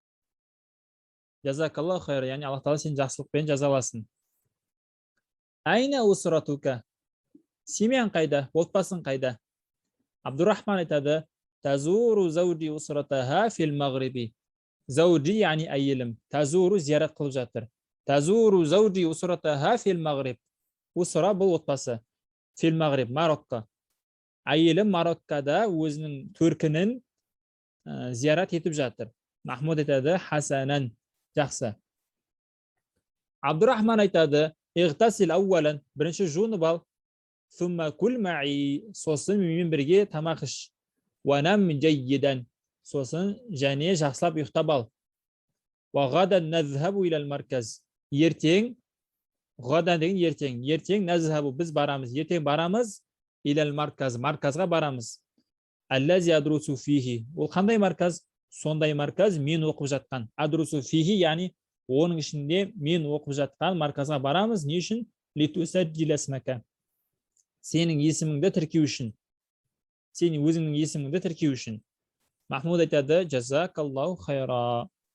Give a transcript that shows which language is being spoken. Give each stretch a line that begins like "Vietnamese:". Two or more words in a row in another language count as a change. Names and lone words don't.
Arabic: جزاك الله خيرا,
Kazakh: яғни Аллах Тағала сен жақсылықпен жазаласын.
Arabic: أين أسرتك.
Kazakh: Семьяң қайда? Отбасың қайда?
Arabic: Абдуррахман айтады, تزور زوجتي أسرتها في المغرب.
Kazakh: Зауджи, яғни әйелім. Тазуру зиярат қылып жатыр.
Arabic: تزور زوجتي أسرتها في المغرب.
Kazakh: Усра бұл отбасы.
Arabic: في المغرب,
Kazakh: Марокко. Әйелім Мароккада өзінің төркінін зиярат етіп жатыр. Махмуд айтады, хасанан, жақсы. Абдуррахман айтады,
Arabic: اغتسل أولا,
Kazakh: бірінші жуынып ал.
Arabic: ثم كل معي,
Kazakh: сосын менімен бірге тамақ іш.
Arabic: ونم جيدا,
Kazakh: сосын және жақсылап ұйықтап ал.
Arabic: وغدا نذهب إلى المركز.
Kazakh: Ертең, ғадан деген ертең. Ертең назхабу, біз барамыз. Ертең барамыз
Arabic: إلى المركز,
Kazakh: марказға барамыз.
Arabic: الذي أدرس فيه.
Kazakh: Ол қандай марказ? Сондай марказ мен оқып жатқан.
Arabic: أدرس فيه,
Kazakh: яғни оның ішінде мен оқып жатқан марказға барамыз. Не үшін?
Arabic: لتسجل اسمك.
Kazakh: Сенің есіміңді тіркеу үшін. Сенің өзіңнің есіміңді тіркеу үшін. Махмуд айтады,
Arabic: جزاك الله خيرا.